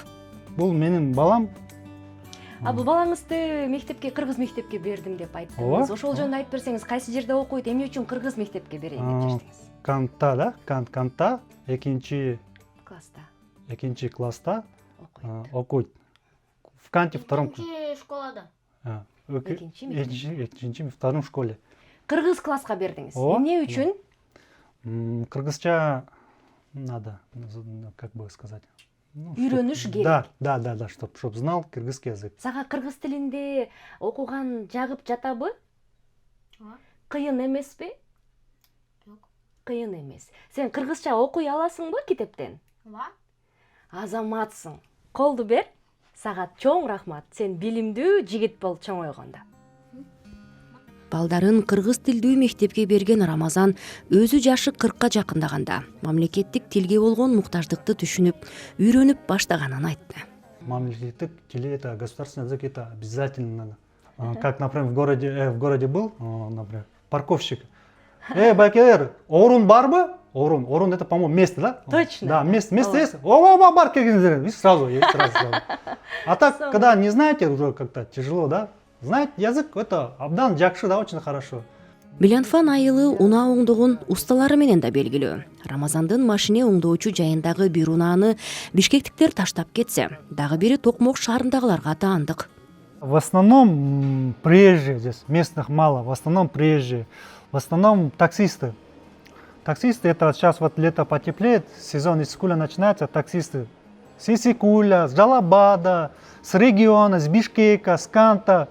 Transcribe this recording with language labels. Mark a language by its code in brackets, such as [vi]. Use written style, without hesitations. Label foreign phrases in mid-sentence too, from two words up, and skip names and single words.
[ky] Бул менин балам. Бул балаңызды мектепке, кыргыз мектепке бердим деп айттыңыз. Ошол жөнүндө айтып берсеңиз, кайсы жерде окуйт, эмне үчүн кыргыз мектепке берейин деп чечтиңиз? Кантта да, Кантта экинчи класста окуйт. [ru] В Канте втором [ky] школада. [ru] Экинчи, втором школе. [ky] Кыргыз класска бердиңиз. Эмне үчүн? [ru] Кыргызча надо, как бы сказать. [ky] Үйрөнүш керек. [ru] Да, чтоб знал кыргызский язык. [ky] Сага кыргыз тилинде окуган жагып жатабы? Кыйын эмеспи? Жок. Кыйын эмес. Сен кыргызча окуй аласыңбы китептен? Ооба. Азаматсың. Колду бер. Сага чоң рахмат. Сен билимдүү жигит бол чоңойгондо. Балдарын кыргыз тилдүү мектепке берген Рамазан өзү жашы 40-ка жакындаганда мамлекеттик тилге болгон муктаждыкты түшүнүп, үйрөнүп баштаганын айтты. Мамлекеттик тили [ru] это государственный язык, это обязательно надо. Как, например, в городе был, например, парковщик. [ky] Байкелер, орун барбы? [ru] Орун это, по-моему, место, да? Точно. Да, место есть. О, бар, и сразу. А так, когда не знаете, уже как-то тяжело, да? Знать язык, это [ky] абдан жакшы, [ru] да, очень хорошо. [ky] Меланфан айылы унаа оңдогун усталары менен да белгилүү. Рамазандын машине оңдоочу жайындагы бир унааны бишкектиктер таштап кетсе, дагы бири Токмок шаарындагыларга таандык. [ru] В основном приезжие здесь, местных мало, в основном приезжие. В основном таксисты. Таксисты, это сейчас вот лето потеплеет, сезон Иссыкуля начинается, таксисты. С Иссыкуля, с Жалабада, с региона, с Бишкека, с Канта.